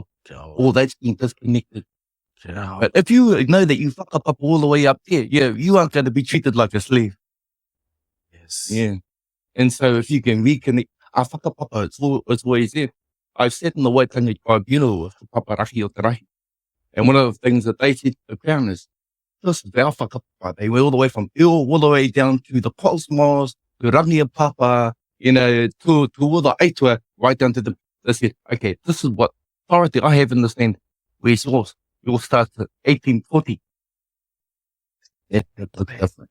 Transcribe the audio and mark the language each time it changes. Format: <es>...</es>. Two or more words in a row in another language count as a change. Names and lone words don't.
<en>All that's being disconnected. But if you know that you whakapapa all the way up there, you aren't going to be treated like a slave. Yes. Yeah. And so if you can reconnect, our whakapapa, it's always there. I've sat in the Waitangi tribunal with the paparahi o te rahi. And one of the things that they said to the Crown is, this is our whakapapa. They went all the way from io, all the way down to the cosmos, to rangia papa, to all the aitua, right down to they said, okay, this is what authority I have in this land. Where's yours? Yours starts at 1840. That's different.</en>